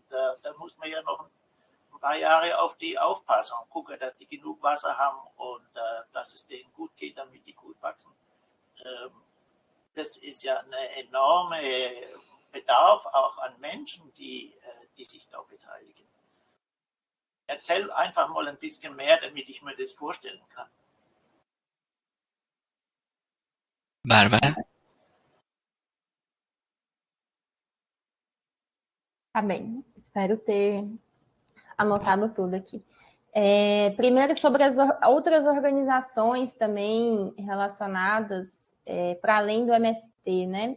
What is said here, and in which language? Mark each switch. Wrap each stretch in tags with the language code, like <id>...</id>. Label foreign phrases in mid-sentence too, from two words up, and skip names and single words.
<de>Da muss man ja noch ein paar Jahre auf die aufpassen und gucken, dass die genug Wasser haben und dass es denen gut geht, damit die gut wachsen. Das ist ja ein enormer Bedarf auch an Menschen, die sich da beteiligen. Erzähl einfach mal ein bisschen mehr, damit ich mir das vorstellen kann. Bárbara?</de> <pt>Tá bem, espero ter anotado tudo aqui. Primeiro, sobre as outras organizações também relacionadas para além do MST, né?</pt>